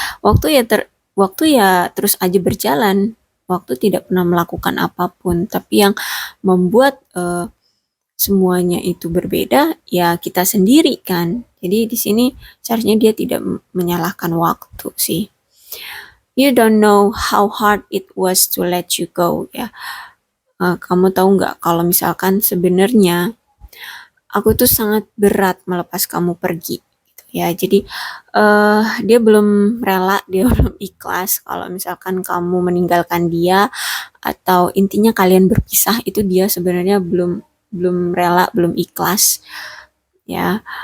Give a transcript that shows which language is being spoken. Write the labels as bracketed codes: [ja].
[id] Waktu ya waktu ya terus aja berjalan. Waktu tidak pernah melakukan apapun, tapi yang membuat semuanya itu berbeda ya kita sendiri kan. Jadi di sini seharusnya dia tidak menyalahkan waktu sih. [en] You don't know how hard it was to let you go [id] ya. Kamu tahu nggak kalau misalkan sebenarnya aku tuh sangat berat melepas kamu pergi gitu ya. Jadi dia belum rela, dia belum ikhlas kalau misalkan kamu meninggalkan dia atau intinya kalian berpisah itu dia sebenarnya belum belum rela, belum ikhlas ya.